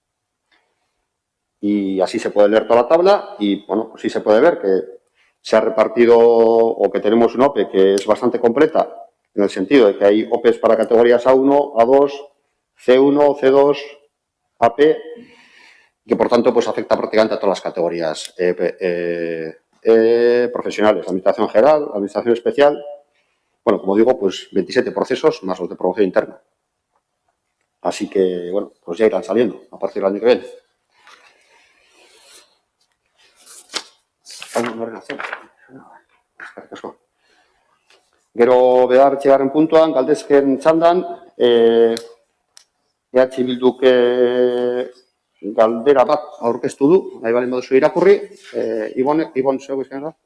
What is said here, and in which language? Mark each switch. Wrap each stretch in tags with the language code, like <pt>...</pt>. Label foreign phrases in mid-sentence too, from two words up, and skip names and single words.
<es>Y así se puede leer toda la tabla y, bueno, pues sí se puede ver que se ha repartido o que tenemos una OPE que es bastante completa en el sentido de que hay OPEs para categorías A1, A2, C1, C2, AP, que por tanto pues afecta prácticamente a todas las categorías profesionales, administración general, administración especial. Bueno, como digo, pues 27 procesos más los de promoción interna. Así que, bueno, pues ya irán saliendo a partir del año que viene.</es> <eu>Gero bederatzigarren puntuan, galdezken txandan, Bilduk galdera bat aurkeztu du, nahi balen baduzu irakurri, Ibon zeu izan da?</eu>